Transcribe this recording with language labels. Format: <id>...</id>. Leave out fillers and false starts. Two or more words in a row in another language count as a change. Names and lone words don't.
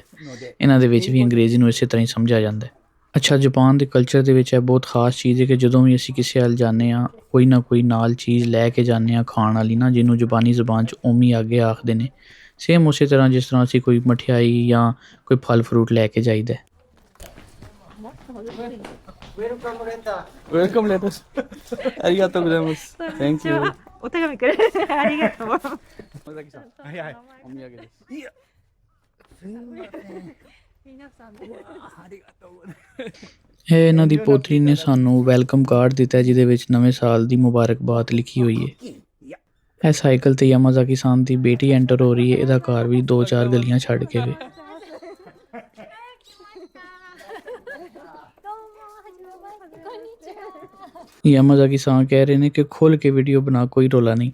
<pa>ਇਹਨਾਂ ਦੇ ਵਿੱਚ ਵੀ ਅੰਗਰੇਜ਼ੀ ਨੂੰ ਇਸੇ ਤਰ੍ਹਾਂ ਹੀ ਸਮਝਿਆ ਜਾਂਦਾ ਹੈ। ਅੱਛਾ, ਜਾਪਾਨ ਦੇ ਕਲਚਰ ਦੇ ਵਿੱਚ ਇਹ ਬਹੁਤ ਖ਼ਾਸ ਚੀਜ਼ ਹੈ ਕਿ ਜਦੋਂ ਵੀ ਅਸੀਂ ਕਿਸੇ ਵੱਲ ਜਾਂਦੇ ਹਾਂ, ਕੋਈ ਨਾ ਕੋਈ ਨਾਲ ਚੀਜ਼ ਲੈ ਕੇ ਜਾਂਦੇ ਹਾਂ ਖਾਣ ਵਾਲੀ ਨਾ, ਜਿਹਨੂੰ ਜਾਪਾਨੀ ਜ਼ੁਬਾਨ 'ਚ ਓਮੀ ਆਗੇ ਆਖਦੇ ਨੇ। ਸੇਮ ਉਸੇ ਤਰ੍ਹਾਂ ਜਿਸ ਤਰ੍ਹਾਂ ਅਸੀਂ ਕੋਈ ਮਠਿਆਈ ਜਾਂ ਕੋਈ ਫਲ ਫਰੂਟ ਲੈ ਕੇ ਜਾਈਦਾ।</pa> <en>Welcome let's.</en> <ja>ありがとうございます.</ja> <en>Thank you.</en> <ja>お手紙くれありがとう。はいはい。お土産です。いや。皆さんで。ありがとうございます。</ja> <pa>ਇਹ ਇਹਨਾਂ ਦੀ ਪੋਤਰੀ ਨੇ ਸਾਨੂੰ</pa> <en>welcome card</en> <pa>ਦਿੱਤਾ, ਜਿਹਦੇ ਵਿੱਚ ਨਵੇਂ ਸਾਲ ਦੀ ਮੁਬਾਰਕਬਾਦ ਲਿਖੀ ਹੋਈ ਹੈ। ਇਹ ਸਾਈਕਲ 'ਤੇ ਯਾਮਾਜ਼ਾਕੀ-ਸਾਨ ਦੀ ਬੇਟੀ ਐਂਟਰ ਹੋ ਰਹੀ ਹੈ। ਇਹਦਾ ਘਰ ਵੀ 2-4 ਗਲੀਆਂ ਛੱਡ ਕੇ ਵੇ। ਯਾਮਾਜ਼ਾਕੀ-ਸਾਨ ਕਹਿ ਰਹੇ ਨੇ ਕਿ ਖੁੱਲ੍ਹ ਕੇ ਵੀਡੀਓ ਬਣਾ, ਕੋਈ ਰੌਲਾ ਨਹੀਂ।</pa>